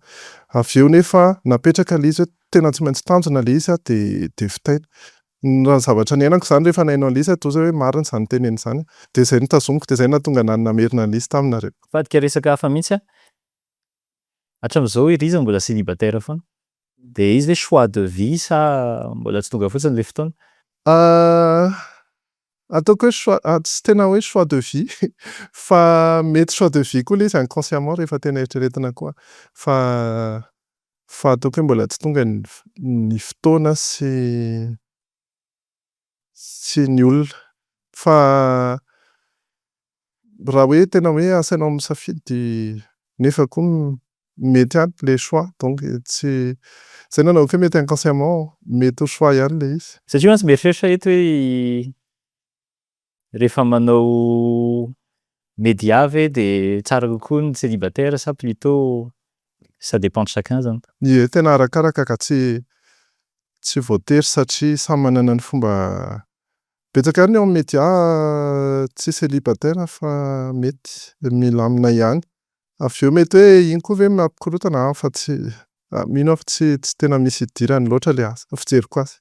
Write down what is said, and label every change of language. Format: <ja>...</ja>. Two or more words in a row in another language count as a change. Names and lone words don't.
<mg>Avy eo nefa napetraka le izy hoe tena tsy maintsy tanjona le izy de vitaina. Raha zavatra niainako zany rehefa naino an'le izy toa zay hoe marina zany teneny zany. De zay nitazomiko de zay nahatonga anahy namerina an'le izy taminareo. Fadika resaka hafa mihitsy hatramin'izao Rija mbola célibataire foana. De izy hoe</mg> <fr>choix de vie</fr> <mg>sa mbola tsy tonga fotsiny le fotoana? Ataoko hoe tsy tena hoe</mg> <fr>choix de vie</fr> <mg>fa mety</mg> <fr>choix de vie</fr> <mg>koa le izy inconsciemment rehefa tena eritreretina koa fa ataoko hoe mbola tsy tonga ny fotoana sy ny olona fa raha hoe tena hoe asainao misafidy nefa koa mety aby le choix donc tsy zay nanao hoe mety inconsciemment mety ho choix ihany le izy. Satria mantsy mieritreritra eto hoe rehefa manao médias ve de tsara kokoa ny célibataire sa</mg> <fr>plutôt ça dépend de chacun</fr> <mg>zany. Ie tena arakaraka ka tsy voatery satria samy manana ny fomba betsaka ihany ao amin'ny médias tsy célibataire fa mety milamina ihany. Avy eo mety hoe iny koa ve mampikorotana fa tsy mino aho fa tsy tena misy idirany loatra le asa fijeriko azy.</mg>